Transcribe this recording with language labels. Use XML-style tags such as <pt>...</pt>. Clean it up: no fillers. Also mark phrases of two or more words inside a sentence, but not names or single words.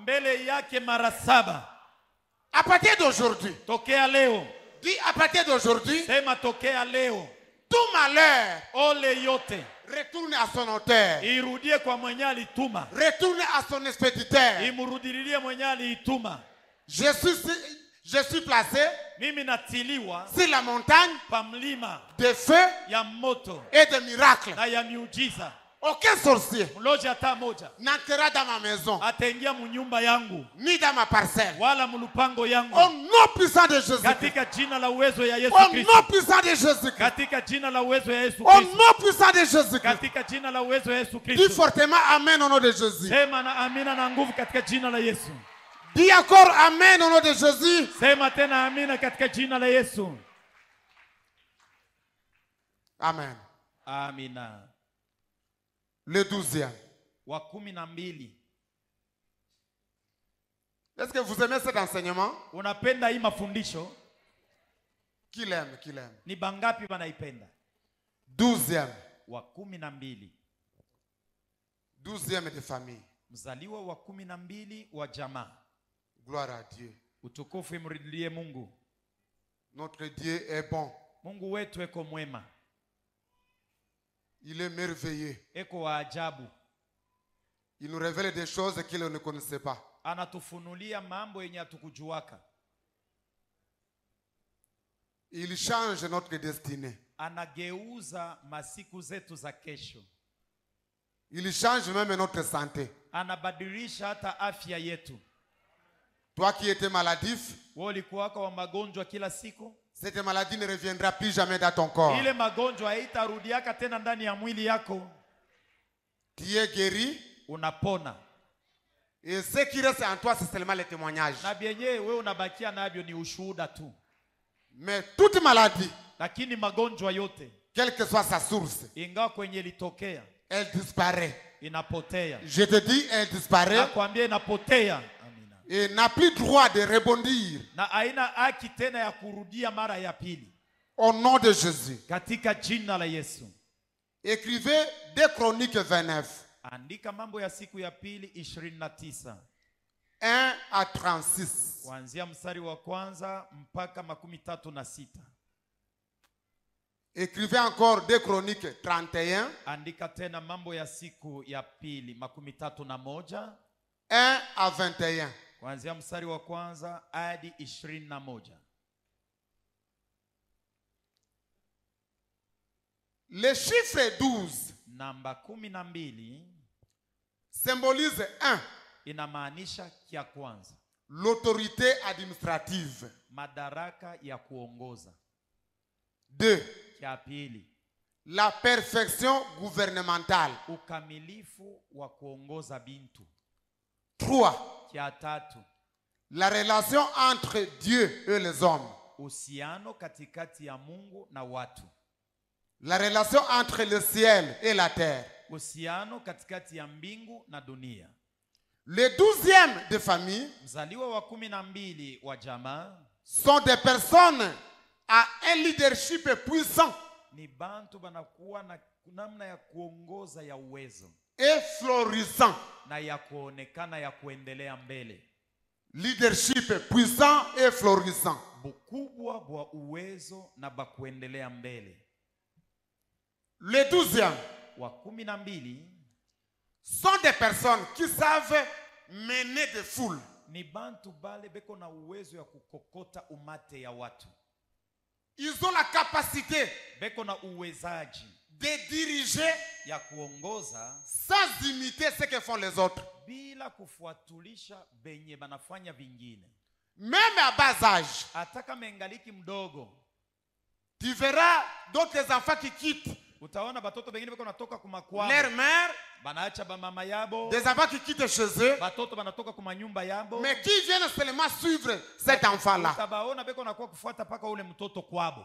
<fr>À partir d'aujourd'hui, dis à partir d'aujourd'hui, tout malheur retourne à son auteur. Retourne à son expéditeur. Je suis placé</fr> <sw>mimi natiliwa</sw> <fr>sur la montagne</fr> <sw>pa mlima</sw> <fr>de feu</fr> <sw>ya moto</sw> <fr>et de miracles.</fr> <sw>na ya miujiza.</sw> <fr>Aucun sorcier</fr> <sw>Mloji hata moja</sw> <fr>n'entrera dans ma maison,</fr> <sw>ataingia munyumba yangu</sw> <fr>ni dans ma parcelle.</fr> <sw>wala mulupango yangu.</sw> <fr>Au nom puissant de Jésus.</fr> <sw>Katika jina la uwezo ya Yesu</sw> <fr>Au</fr> <sw>Kristo.</sw> <fr>nom puissant de Jésus.</fr> <sw>Katika jina la uwezo ya Yesu</sw> <fr>Au</fr> <sw>Kristo.</sw> <fr>nom puissant de Jésus.</fr> <sw>Katika jina la uwezo ya Yesu</sw> <fr>Dis</fr> <sw>Kristo.</sw> <fr>fortement Amen au nom de Jésus.</fr> <sw>Sema na amina na nguvu katika jina la Yesu.</sw> <fr>Dis encore Amen au nom de Jésus.</fr> <sw>Sema tena amina katika jina la Yesu.</sw> <fr>Amen.</fr> <sw>Amina.</sw> <fr>Le 12e.</fr> <sw>Wa 12.</sw> <fr>Est-ce que vous aimez cet enseignement?</fr> <sw>Unapenda hii mafundisho?</sw> <fr>Qui l'aime? Qui l'aime?</fr> <sw>Ni bangapi wanaipenda?</sw> <fr>12e.</fr> <sw>Wa 12.</sw> <fr>12e de famille.</fr> <sw>Mzaliwa wa 12 wa jamaa.</sw> <fr>Gloire à Dieu.</fr> <sw>Utukufu imrudie Mungu.</sw> <fr>Notre Dieu est bon.</fr> <sw>Mungu wetu eko mwema.</sw> <fr>Il est merveilleux.</fr> <sw>Eko wa ajabu.</sw> <fr>Il nous révèle des choses qu'il ne connaissait pas.</fr> <sw>Anatufunulia mambo yenye hatukujuaka.</sw> <fr>Il change notre destinée.</fr> <sw>Anageuza masiku zetu za kesho.</sw> <fr>Il change même notre santé.</fr> <sw>Anabadilisha hata afya yetu.</sw> <fr>Toi qui étais maladif,</fr> <sw>wewe ulikuwa wa magonjwa kila siku,</sw> <fr>cette maladie ne reviendra plus jamais dans ton corps.</fr> <sw>Ile magonjwa haitarudiaka tena ndani ya mwili yako.</sw> <fr>Tu es guéri.</fr> <sw>Unapona.</sw> <fr>Et ce qui reste en toi, c'est seulement le témoignage.</fr> <sw>Na bienye wewe unabakia nabyo ni ushuhuda tu.</sw> <fr>Mais toute maladie,</fr> <sw>lakini magonjwa yote,</sw> <fr>quelle que soit sa source,</fr> <sw>ingawa kwenye litokea,</sw> <fr>elle disparaît.</fr> <sw>Inapotea.</sw> <fr>Je te dis, elle disparaît.</fr> <sw>Nakwambia inapotea.</sw> <fr>Et n'a plus droit de rebondir.</fr> <sw>Na haina haki tena ya kurudia mara ya pili.</sw> <fr>Au nom de Jésus.</fr> <sw>Katika jina la Yesu.</sw> <fr>Écrivez 2 Chroniques 29.</fr> <sw>Andika Mambo ya siku ya pili 29.</sw> <fr>1 à 36.</fr> <sw>Kuanzia mstari wa kwanza mpaka 36.</sw> <fr>Écrivez encore 2 Chroniques 31.</fr> <sw>Andika tena Mambo ya siku ya pili 31.</sw> <fr>1 à 21.</fr> <sw>Kuanzia mstari wa kwanza hadi 21.</sw> <fr>Le chiffre 12</fr> <sw>namba 12</sw> <fr>symbolise 1.</fr> <sw>Inamaanisha kia kwanza,</sw> <fr>l'autorité administrative.</fr> <sw>Madaraka ya kuongoza.</sw> <fr>2.</fr> <sw>Kia pili,</sw> <fr>la perfection gouvernementale.</fr> <sw>Ukamilifu wa kuongoza bintu.</sw> <fr>3.</fr> <sw>Kia tatu,</sw> <fr>la relation entre Dieu et les hommes.</fr> <sw>Uhusiano katikati ya Mungu na watu.</sw> <fr>La relation entre le ciel et la terre.</fr> <sw>Uhusiano katikati ya mbingu na dunia.</sw> <fr>Les 12e de famille,</fr> <sw>mzaliwa wa 12 wa jamaa,</sw> <fr>sont des personnes à un leadership puissant.</fr> <sw>Ni bantu banakuwa na namna ya kuongoza ya uwezo.</sw> <fr>Et florissant.</fr> <sw>Na ya kuonekana ya kuendelea mbele.</sw> <fr>Leadership puissant et florissant.</fr> <sw>Bukubwa bwa uwezo na bakuendelea mbele.</sw> <fr>Les 12e</fr> <sw>wa 12</sw> <fr>sont des personnes qui savent mener des foules.</fr> <sw>Ni bantu bale beko na uwezo ya kukokota umate ya watu.</sw> <fr>Ils ont la capacité</fr> <sw>beko na uwezaji</sw> <fr>de diriger</fr> <sw>ya kuongoza</sw> <fr>sans imiter ce que font les autres.</fr> <sw>Bila kufuatulisha benye banafanya vingine.</sw> <fr>Même à bas âge.</fr> <sw>Ataka mengaliki mdogo.</sw> <fr>Tu verras d'autres enfants qui quittent</fr> <sw>utaona batoto bengine beko natoka kumakwao.</sw> <fr>Leur mère,</fr> <sw>banaacha ba mama yabo.</sw> <fr>Des enfants qui quittent chez eux.</fr> <sw>Batoto banatoka kuma nyumba yabo.</sw> <fr>Mais qui viennent seulement suivre cet enfant-là.</fr> <sw>Utabaona beko nakuwa kufuata paka ule mtoto kwabo.</sw>